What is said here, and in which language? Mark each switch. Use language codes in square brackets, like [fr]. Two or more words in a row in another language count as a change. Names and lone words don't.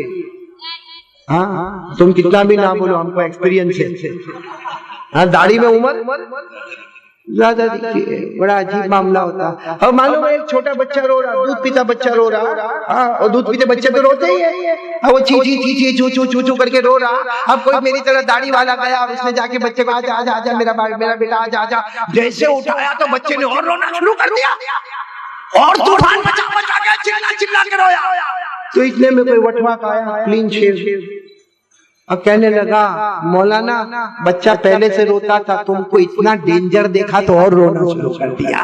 [ur] ہاں تم کتنا بھی نہ بولو، ہم کو ایکسپیرینس ہے. ہاں داڑھی میں عمر زیادہ دکھتی ہے. بڑا عجیب معاملہ ہوتا. اور معلوم ہے ایک چھوٹا بچہ رو رہا، دودھ پیتا بچہ رو رہا. ہاں اور دودھ پیتے بچے تو روتے ہی ہیں، وہ چی چی چی چی چو چو چو چو کر کے رو رہا. اب کوئی میری طرح داڑھی والا گیا اور اس نے جا کے بچے کو آجا آجا آجا میرا بیٹا آجا آجا، جیسے اٹھایا تو بچے نے اور رونا شروع کر دیا اور طوفان بچا کے چلا کے رویا. تو اتنے میں کوئی وٹوا کا آیا [en] clean shave, [ur] اب کہنے لگا مولانا بچہ پہلے سے روتا تھا، تم کو اتنا ڈینجر دیکھا تو اور رونا شروع کر دیا.